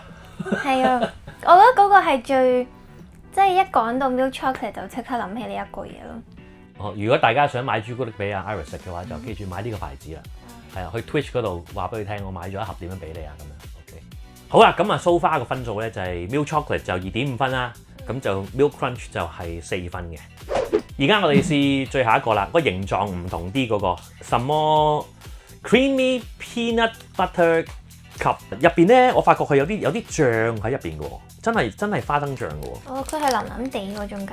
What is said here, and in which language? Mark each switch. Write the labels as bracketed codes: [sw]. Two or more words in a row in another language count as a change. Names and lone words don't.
[yue] 係啊，我覺得嗰個係最即係一講到 [en] milk chocolate [yue] 就即刻諗起呢一個嘢咯。哦，如果大家想買朱古力俾阿 Iris 食嘅話，就記住買呢個牌子啦。係啊，去 Twitch 嗰度話俾佢聽，我買咗一盒點樣俾你啊咁樣。好啦，咁啊 [en] so far [yue] 個分數咧就係 [en] milk chocolate [yue] 就2.5分啦，咁就 [en] milk crunch [yue] 就係4分嘅。而家我哋試最後一個啦，個形狀唔同啲嗰個，什麼 [en] creamy peanut butter cup [yue] 入邊咧，我發覺佢有啲醬喺入邊嘅喎，真係花生醬嘅喎。哦，佢係腍腍地嗰中間。